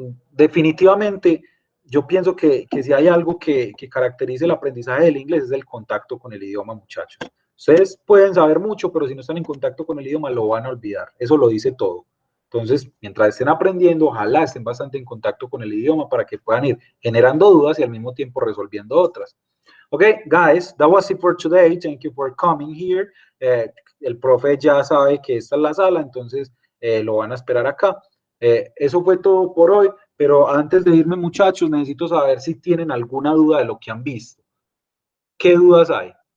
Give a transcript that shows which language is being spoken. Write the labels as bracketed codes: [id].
[es] Definitivamente, yo pienso que si hay algo que caracteriza el aprendizaje del inglés es el contacto con el idioma, muchachos. Ustedes pueden saber mucho, pero si no están en contacto con el idioma, lo van a olvidar. Eso lo dice todo. Entonces, mientras estén aprendiendo, ojalá estén bastante en contacto con el idioma para que puedan ir generando dudas y al mismo tiempo resolviendo otras. [en] Okay, guys, that was it for today. Thank you for coming here. [es] El profe ya sabe que esta es la sala, entonces lo van a esperar acá. Eso fue todo por hoy, pero antes de irme, muchachos, necesito saber si tienen alguna duda de lo que han visto. ¿Qué dudas hay?